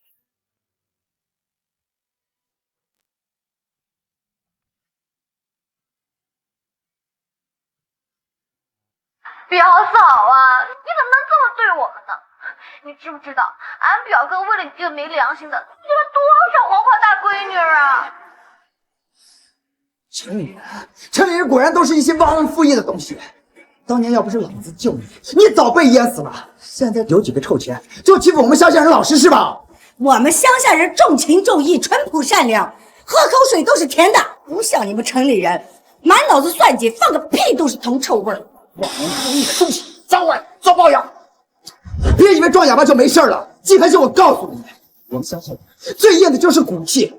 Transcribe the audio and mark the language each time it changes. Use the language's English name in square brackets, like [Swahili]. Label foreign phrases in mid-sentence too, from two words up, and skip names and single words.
[Chinese] 表嫂啊，你怎么能这麼對我們呢？你知不知道，俺表哥為了你這個沒良心的，娶了多少黃花大閨女啊！城裡人果然都是一些忘恩負義的東西。當年要不是老子救你，你早被淹死了。現在有幾個臭錢就欺負我們鄉下人老實是吧？我們鄉下人重情重義，淳樸善良，喝口水都是甜的，不像你們城裡人，滿腦子算計，放個屁都是銅臭味兒。忘恩負義的東西，早晚遭報應。別以為裝啞巴就沒事了，季寒心，我告訴你，我們鄉下人最厭的就是骨氣。